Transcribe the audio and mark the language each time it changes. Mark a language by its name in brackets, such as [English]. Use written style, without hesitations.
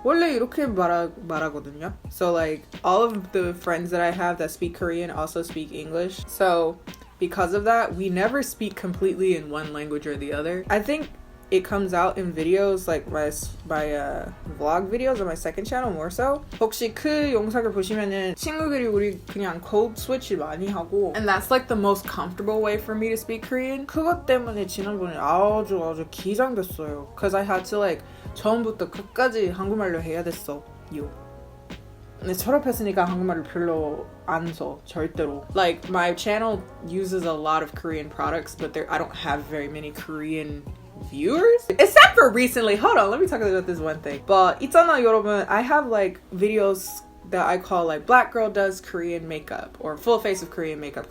[Korean] 원래 이렇게 말하거든요. [English] So like all of the friends that I have that speak Korean also speak English. So because of that, we never speak completely in one language or the other. I think it comes out in videos like my vlog videos on my second channel more so. [Korean] 혹시 그 영상을 보시면은 친구들이 우리 그냥 [English] code switch [Korean] 많이 하고, [English] and that's like the most comfortable way for me to speak Korean. [Korean] 그것 때문에 지난번에 아주 긴장됐어요. [English] Cause I had to like [Korean] 처음부터 끝까지 한국말로 해야 됐어요. 근데 졸업했으니까 한국말을 별로 안 써, 절대로. [English] Like my channel uses a lot of Korean products, but I don't have very many Korean viewers except for recently. Hold on, let me talk about this one thing. But [Korean] 있잖아 여러분, [English] I have like videos that I call like black girl does Korean makeup or full face of Korean makeup.